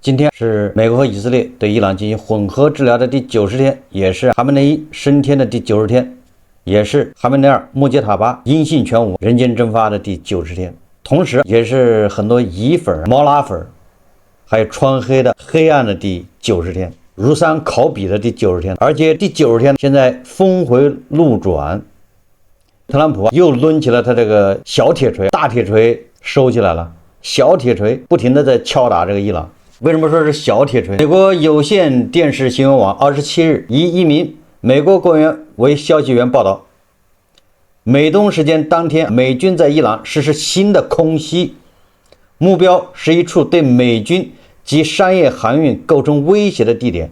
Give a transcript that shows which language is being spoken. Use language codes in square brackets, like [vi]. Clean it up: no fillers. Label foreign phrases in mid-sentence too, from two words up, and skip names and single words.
[zh] 今天是美國和以色列對伊朗進行混合治療的第90天，也是哈梅內伊升天的第90天，也是哈梅内尔穆杰塔巴音信全无、人间蒸發的第90天，同時也是很多以粉、毛拉粉，還有川黑的黑暗的第90天。如山考妣的第90天，而且第90天现在峰回路轉，特朗普又抡起了他這個小鐵錘，大鐵錘收起來了，小鐵錘不停的在敲打這個伊朗。為什麼說是小鐵錘？美國有線電視新聞網27日以一名美國官員為消息源報道，美東時間當天，美軍在伊朗實施新的空襲，目標是一處對美軍及商業航運構成威脅的地點。